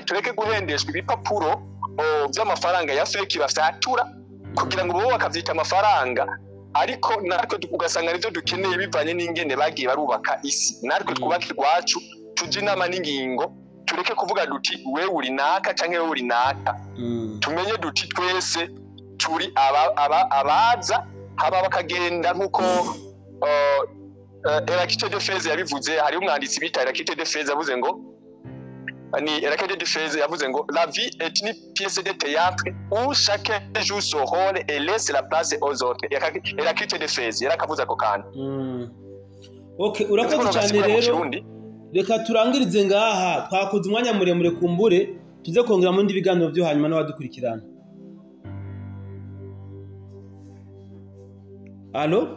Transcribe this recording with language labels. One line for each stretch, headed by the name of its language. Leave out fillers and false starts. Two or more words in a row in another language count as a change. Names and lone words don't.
Rundi: tureke guhendeshwa ibipapuro by'amafaranga ya fake bafyatura kugira ngo bo bakavyita amafaranga ariko natwe ugasanga nivyo dukeneye bivanye n'ingene bagiye barubaka isi natwe twubaka irwacu tuje inama n'ingingo tureke kuvuga duti wewe uri naka canke wewe uri naka tumenye duti twese turi abaza haba bakagenda nkuko Eraclite de Fez yabivuze hari umwanditsi bita Eraclite de Fez yavuze ngo ni Eraclite de Fez yavuze ngo
French: la vie est une pièce de théâtre où chacun joue son rôle et laisse la place aux autres.
Rundi: Eraclite de Fez yarakavuze ako kandi. Okay, urakoze cyane rero. Reka turangirize ngaha twakoze umwanya muremure kumbure tuze kongera mu ndi biganiro byo hanyuma n'abadukurikirana. Allo?